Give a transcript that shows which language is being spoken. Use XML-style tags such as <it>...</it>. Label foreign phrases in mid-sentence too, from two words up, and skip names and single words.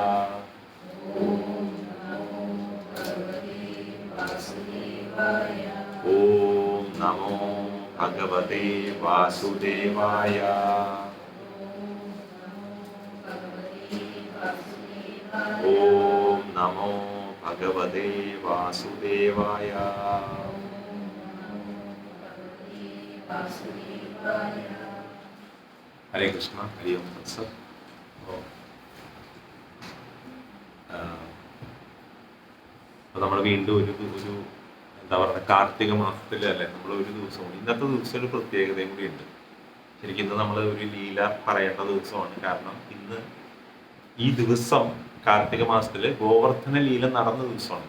<sa>ॐ नमो भगवते वासुदेवाय ॐ नमो भगवते वासुदेवाय हरे कृष्ण, हरे ॐ तत् सत्.</sa> <ml>നമ്മൾ വീണ്ടും ഒരു എന്താ പറയുക കാർത്തിക മാസത്തിലല്ലേ നമ്മൾ ഒരു ദിവസമാണ് ഇന്നത്തെ ദിവസം ഒരു പ്രത്യേകതയും കൂടിയുണ്ട്. ശരിക്കും ഇന്ന് നമ്മൾ ഒരു ലീല പറയേണ്ട ദിവസമാണ്. കാരണം ഇന്ന് ഈ ദിവസം കാർത്തിക മാസത്തിൽ ഗോവർദ്ധന ലീല നടന്ന ദിവസമാണ്.</ml>